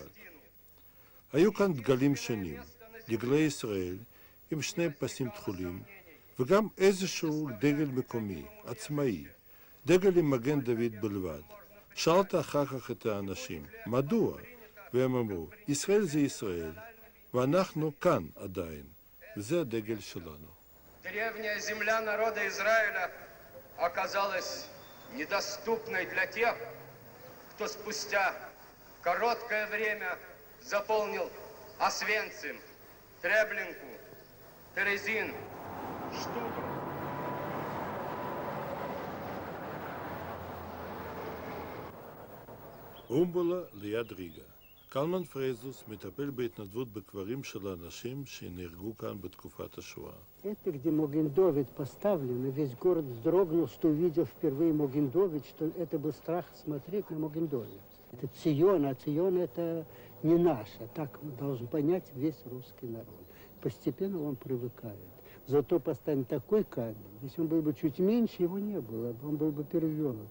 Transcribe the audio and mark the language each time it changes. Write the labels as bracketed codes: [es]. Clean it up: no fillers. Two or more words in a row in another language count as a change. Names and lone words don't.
[he] היו כאן דגלים שונים, דגלי ישראל עם שני פסים תכולים, וגם איזשהו דגל מקומי, עצמאי, דגל עם מגן דוד בלבד. שאלת אחר כך את האנשים, מדוע? והם אמרו, ישראל זה ישראל, ואנחנו כאן עדיין, וזה הדגל שלנו. [ru] Древняя земля народа Израиля оказалась недоступной для тех, кто спустя короткое время заполнил Освенцим, Треблинку, Терезин, Штуту. [he] רומבולה ליד ריגה. קלמן פרייזוס מטפל בהתנדבות בקברים של האנשים שנהרגו כאן בתקופת השואה. [ru] Это где Моген-Довид поставлен, и весь город вздрогнул, что увидел впервые Моген-Довид, что это был страх смотреть на Моген-Довид. Это Цион, а Цион это не наше, так должен понять весь русский народ. Постепенно он привыкает. Зато поставим такой камень, если он был бы чуть меньше, его не было, он был бы перевернут.